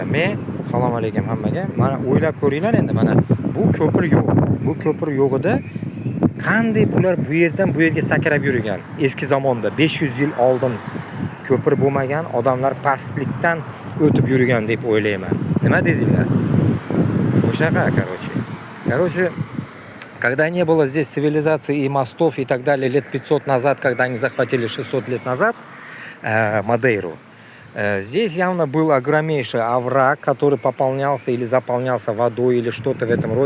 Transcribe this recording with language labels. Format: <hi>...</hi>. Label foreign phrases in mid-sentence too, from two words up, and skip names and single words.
<uz>Men assalomu alaykum hammaga. Mana o'ylab ko'ringlar endi, mana bu ko'pir yo'q. Bu ko'pir yo'g'ida qanday bular bu yerdan bu yerga sakrab yurgan? Eski zamonda 500 yil oldin ko'pir bo'lmagan, odamlar pastlikdan o'tib yurgan deb o'ylayman. Nima dedinglar? O'shaqa,</uz> <ru>Короче, когда не было здесь цивилизации и мостов и так далее лет 500 назад, когда они захватили 600 лет назад Мадейру, здесь явно был огромнейший овраг, который пополнялся или заполнялся водой или что-то в этом роде.</ru>